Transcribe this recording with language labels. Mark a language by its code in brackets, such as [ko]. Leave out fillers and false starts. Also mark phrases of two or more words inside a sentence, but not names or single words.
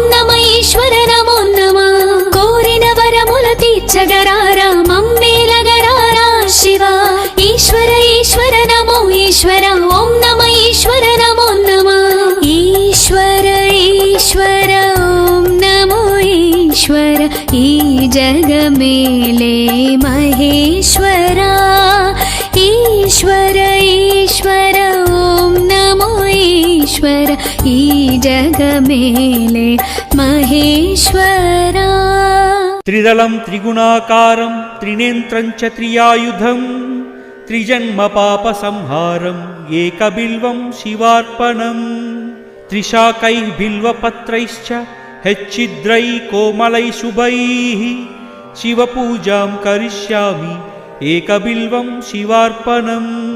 [te] నమ ఈశ్వర నమో నమ కోరిన వరముల తీర్చగరారా మమ్మేలగరారా శివ ఈశ్వర ఈశ్వర నమో ఈశ్వర ఓం నమ ఈశ్వర నమో నమ ఈశ్వర ఈశ్వర ఓం నమో ఈశ్వర ఈ జగ మేలే మహేశ్వరా ఈశ్వర ఈశ్వర ఓం నమో ఈశ్వర ఈ జగ మేలే మహేశ్వరా [sa] त्रिदलं त्रिगुणाकारं त्रिनेत्रं च त्रियायुधं त्रिजन्म पापसंहारं एकबिल्वं शिवार्पणं त्रिशाकैः बिल्वपत्रैश्च हेच्चिद्रैः कोमलैः शुभैः शिवपूजां करिष्यामि एकबिल्वं शिवार्पणम्